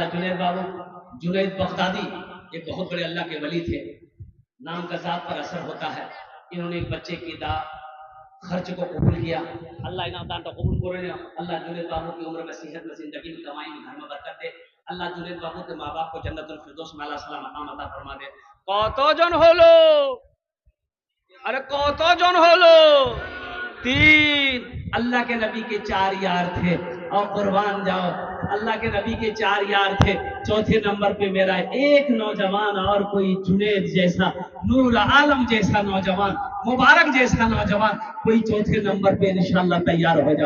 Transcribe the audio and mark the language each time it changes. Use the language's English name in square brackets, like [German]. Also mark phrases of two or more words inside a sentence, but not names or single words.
[Urdu] جنید بابو, جنید بغدادی ایک بہت بڑے اللہ کے ولی تھے. نام کا ذات پر اثر ہوتا ہے. انہوں نے ایک بچے کی خرچ کو قبول کیا. اللہ انعام دان تو قبول کرے. اللہ جنید بابو کی عمر میں, صحت میں, زندگی میں, کمائی میں, گھر میں برکت دے. اللہ جنید بابو کے ماں باپ کو جنت الفردوس میں اللہ تعالی مقام عطا فرما دے. [Bangla] কত জন হলো? আরে কত জন হলো? 3. [Urdu] اللہ کے نبی کے 4 یار تھے. اور قربان جاؤ, اللہ کے نبی کے 4 یار تھے. چوتھے نمبر پہ میرا ایک نوجوان اور کوئی جنید جیسا, نور عالم جیسا نوجوان, مبارک جیسا نوجوان کوئی چوتھے نمبر پہ انشاءاللہ تیار ہو جاؤ.